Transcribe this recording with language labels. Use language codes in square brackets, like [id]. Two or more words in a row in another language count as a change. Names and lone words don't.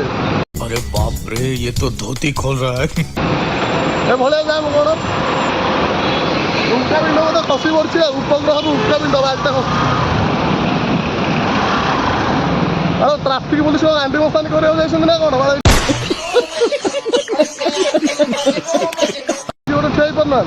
[hi] अरे बाप रे, ये तो धोती खोल रहा है। [or] ଏ ଭଳିଆ ଜାମ କ'ଣ? ଉଲ୍କା ପିଣ୍ଡ ବୋଧେ ଖସି ପଡୁଛି, ଆଉ ଉପଗ୍ରହରୁ ଉଲ୍କା ପିଣ୍ଡ ବାଜଟା ଖସୁଛି। ଆଉ [en] traffic police [or] ଗାଣ୍ଡି ମସ୍ତାନି କରିବାକୁ ଯାଇଛନ୍ତି ନା କ'ଣ? ଗୋଟେ ଠିଆ ହେଇପାରୁନାହାନ୍ତି।